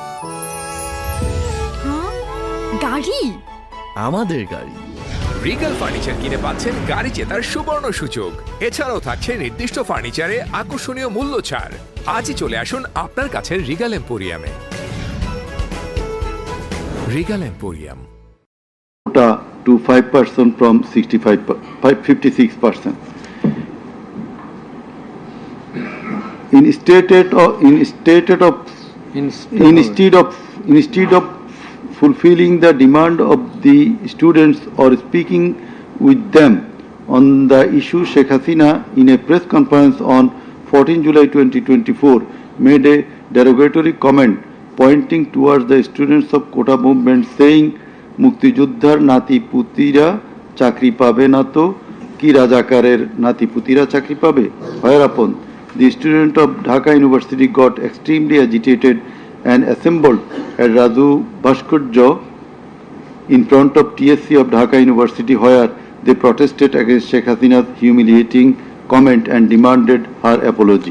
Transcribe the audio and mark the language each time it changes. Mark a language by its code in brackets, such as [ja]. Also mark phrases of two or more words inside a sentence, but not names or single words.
[bn] গাড়ি, আমাদের গাড়ি। রিগাল ফার্নিচার কিনে পাচ্ছেন গাড়ি জেতার সুবর্ণ সুযোগ। এছাড়াও থাকছে নির্দিষ্ট ফার্নিচারে আকর্ষণীয় মূল্য ছাড়। আজই চলে আসুন আপনার কাছের রিগাল এম্পোরিয়ামে। রিগাল এম্পোরিয়াম। [en] to 5% from 56%. Instead of fulfilling the demand of the students or speaking with them on the issue, Sheikh Hasina, in a press conference on 14 July 2024, made a derogatory comment pointing towards the students of Kota movement, saying, [bn] মুক্তি যোদ্ধার নাতি পুতিরা চাকরি পাবে না তো কি রাজাকারের নাতি পুতিরা চাকরি পাবে. [en] Whereupon the student of Dhaka University got extremely agitated and assembled at Raju Bhaskurjo in front of TSC of Dhaka University, where they protested against Sheikh Hasina's humiliating comment and demanded her apology.